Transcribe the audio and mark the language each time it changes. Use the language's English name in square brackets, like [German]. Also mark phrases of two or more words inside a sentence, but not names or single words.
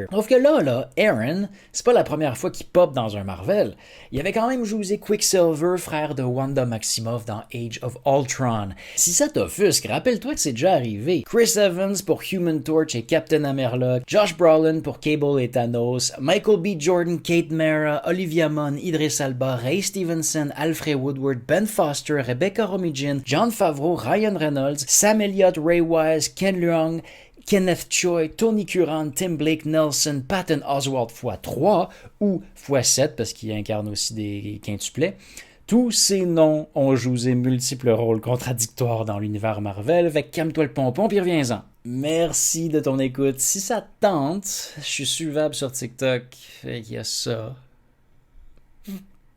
[French] Sauf que là, Aaron, c'est pas la première fois qu'il pop dans un Marvel. Il avait quand même joué Quicksilver, frère de Wanda Maximoff dans Age of Ultron. Si ça t'offusque, rappelle-toi que c'est déjà arrivé. Chris Evans pour Human Torch et Captain Amerlock, Josh Brolin pour Cable et Thanos, Michael B. Jordan, Kate Mara, Olivia Munn, Idris Elba, Ray Stevenson, Alfred Woodward, Ben Foster, Rebecca Romijn, Jon Favreau, Ryan Reynolds, Sam Elliott, Ray Wise, Ken Leung, Kenneth Choi, Tony Curran, Tim Blake Nelson, Patton Oswalt x3 ou x7 parce qu'il incarne aussi des quintuplets. Tous ces noms ont joué multiples rôles contradictoires dans l'univers Marvel, fait que calme-toi le pompon puis reviens-en. Merci de ton écoute. Si ça te tente, je suis suivable sur TikTok, fait qu'il y a ça.